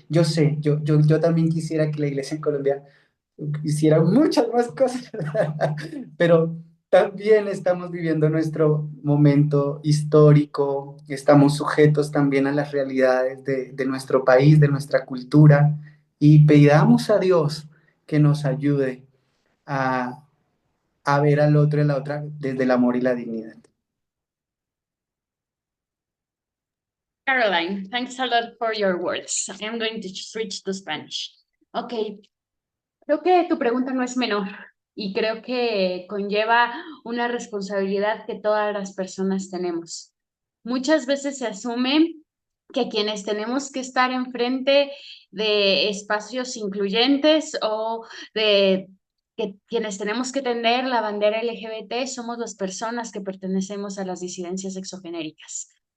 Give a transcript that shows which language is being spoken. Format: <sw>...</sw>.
<es>Yo sé, yo también quisiera que la iglesia en Colombia hiciera muchas más cosas, pero también estamos viviendo nuestro momento histórico, estamos sujetos también a las realidades de nuestro país, de nuestra cultura, y pidamos a Dios que nos ayude a, a ver al otro y a la otra desde el amor y la dignidad.</es> <en>Caroline, thanks a lot for your words. I'm going to switch to Spanish.</en> <es>Okay, creo que tu pregunta no es menor y creo que conlleva una responsabilidad que todas las personas tenemos. Muchas veces se asume que quienes tenemos que estar enfrente de espacios incluyentes o de que quienes tenemos que tender la bandera LGBT somos las personas que pertenecemos a las disidencias sexogenéricas.</es>